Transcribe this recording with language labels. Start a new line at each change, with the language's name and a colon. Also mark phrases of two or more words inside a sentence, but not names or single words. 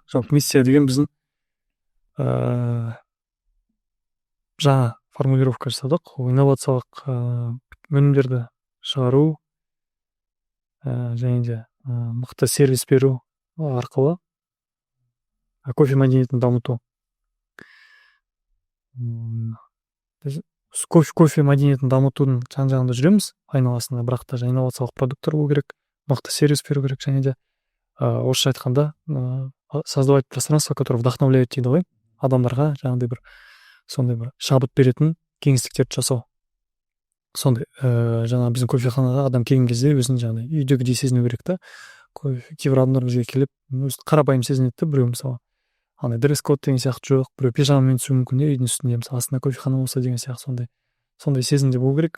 Kazakh: Жалпы миссия деген біздің жаңа формулировка жасадық, инновациялық өнімдерді шығару және де мықты сервис беру арқылы кофе мәдениетін дамыту. Кофе мәдениетін дамытудың жан-жағында жүреміз айналасында, бірақ та инновациялық продукттар болу керек, мықты сервис беру керек, және де орысша айтқанда
Russian: создавать пространство, которое вдохновляет
Kazakh: дейді ғой, адамдарға жаңағыдай бір сондай бір шабыт беретін кеңістіктерді жасау. Сондай жаңа біздің кофеханаға адам келген кезде өзін жаңағыдай үйдегідей сезіну керек та. Кейбір адамдар бізге келіп қарапайым сезінеді, біреу мысалы андай дресс код деген сияқты жоқ, біреу пижамамен түсуі мүмкін үйдің үстінде мысалы астында кофехана болса деген сияқты сондай сезімде болу керек.